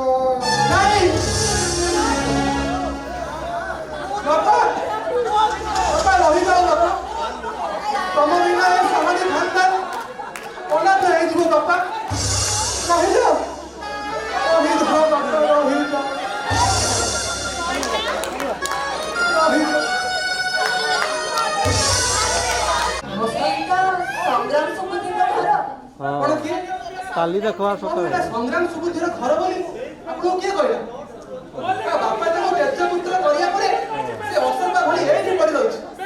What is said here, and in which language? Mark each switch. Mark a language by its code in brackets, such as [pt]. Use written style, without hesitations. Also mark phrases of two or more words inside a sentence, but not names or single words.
[hi] नहीं पापा पापा रह जाओ पापा तुम बिना ए समाधि खानदान अनाथ है जीव पापा रह जाओ रह जाओ पापा रह जाओ [or] ସଂଗ୍ରାମ ସୁବୁଦ୍ଧିଙ୍କ ଘର ଆପଣ କିଏ କାଲି ଦେଖବା ସକାଳେ ସଂଗ୍ରାମ ସୁବୁଦ୍ଧିର ଘର ବୋଲି ଆପଣଙ୍କୁ କିଏ କହିଲା ବାପା ତାଙ୍କୁ ତେଜପୁତ୍ର କରିବା ପରେ ସେ ଅସରପା ଭଳି ଏଇଠି ପଡ଼ି ରହିଛି